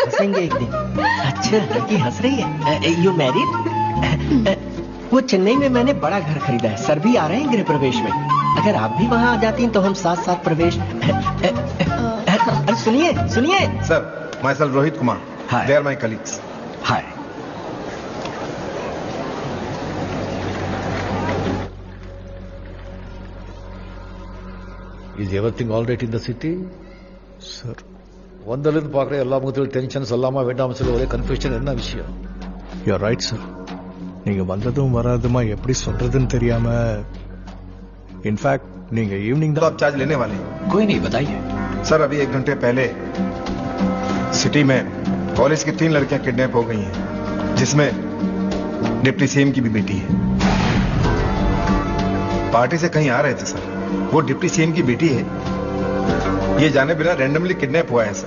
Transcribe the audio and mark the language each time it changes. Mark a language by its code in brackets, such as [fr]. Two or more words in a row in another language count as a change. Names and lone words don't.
[hi] हंसेंगे एक दिन। अच्छा, लड़की हंस रही है। [en] You married? [hi] वो चेन्नई में मैंने बड़ा घर खरीदा है, सर भी आ रहे हैं गृह प्रवेश में। अगर आप भी वहाँ आ जाती हैं तो हम साथ प्रवेश। अरे सुनिए [en] Sir, myself Rohit Kumar. Hi. They are my colleagues. हाय। Is everything all right in the city? [ta] சார், வந்தலேருந்து பார்க்குற எல்லா முகத்திலும் டென்ஷன் சொல்லாமா வேண்டாம் சொல்ல ஒரே கன்ஃபியூஷன். என்ன விஷயம்? [en] You right sir. [ta] நீங்க வந்ததும் வராதுமா எப்படி சொல்றதுன்னு தெரியாம, इनफैक्ट நீங்க ஈவினிंग [hi] तो आप चार्ज लेने वाले हैं? कोई नहीं, बताइए सर। अभी 1 घंटे पहले सिटी में कॉलेज की 3 लड़कियां किडनैप हो गई हैं, जिसमें [en] deputy CM [hi] की भी बेटी है। पार्टी से कहीं आ रहे थे सर, वो [en] deputy CM [hi] की बेटी है, ये जाने बिना रैंडमली किडनैप हुआ है सर।